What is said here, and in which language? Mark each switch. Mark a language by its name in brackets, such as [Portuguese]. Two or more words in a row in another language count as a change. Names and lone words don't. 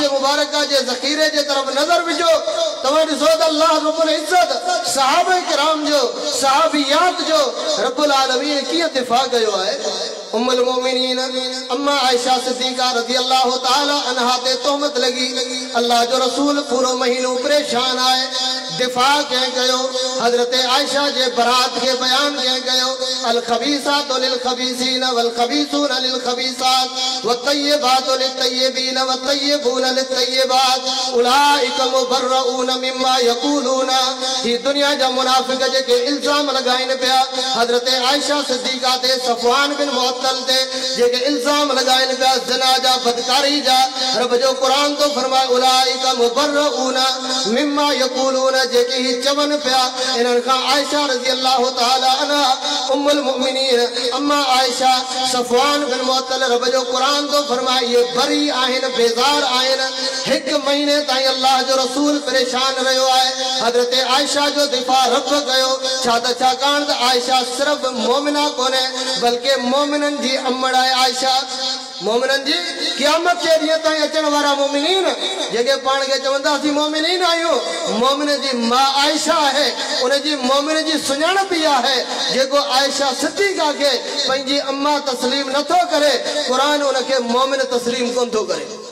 [Sindhi] मुबारका जे ज़ख़ीरे जे तरफ़ नज़र विझो तव्हां ॾिसो त अल्लाह रब्बुल इज्जत सहाबा किराम जो सहाबियात जो रब्बुल आलमीन कीअं दिफ़ा कयो आहे उम्मुल मोमिनीन अम्मा आयशा सिद्दीक़ा [Arabic] رضي الله تعالى عنها [Sindhi] ते तोहमत लगी अल्लाह जो रसूल पूरो महीनो परेशान आए दिफ़ा कंहिं कयो हज़रत आयशा जे बरात के बयान कंहिं कयो [Arabic] الخبيثات للخبيثين والخبيثون للخبيثات والطيبات للطيبين والطيبون للطيبات أولئك مبرءون مما يقولون [Sindhi] ही दुनिया जा मुनाफिक जेके इल्जाम लगाइन पिया हज़रत आयशा सिद्दीक़ा ते सफ़वान बिन मुअत्तल ते जेके इल्जाम लगाइन पिया ज़िना जा बदकारी जा रब जो कुरान तो फरमाए [Arabic] أولئك مبرءون مما يقولون [Sindhi] जेके ही चवन पिया इन्हनि खां आयशा [Arabic] رضي الله تعالى عنها [Sindhi] उम्मुल मोमिनीन अम्मा आयशा सफ़वान बिन मुअत्तल रब जो कुरान तो फरमाए ये बरी आहिनि बेज़ार आहिनि हिकु महीने ताईं अल्लाह जो रसूल परेशान रहियो आहे हज़रत आयशा जो दिफ़ा रब कयो छा त छाकाणि त आयशा सिर्फ़ मोमिना कोन्हे बल्कि मोमिननि जी अम्मड़ आहे आयशा मोमिननि जी क़यामत जे ॾींहं ताईं अचण वारा मोमिनीन जेके पाण खे चवंदासीं मोमिनीन आहियूं मोमिन जी मां आयशा आहे उन जी मोमिन जी सुञाणप इहा आहे जेको आयशा सिद्दीक़ा खे पंहिंजी अम्मा तस्लीम नथो करे क़ुरान उनखे मोमिन तस्लीम कोन थो करे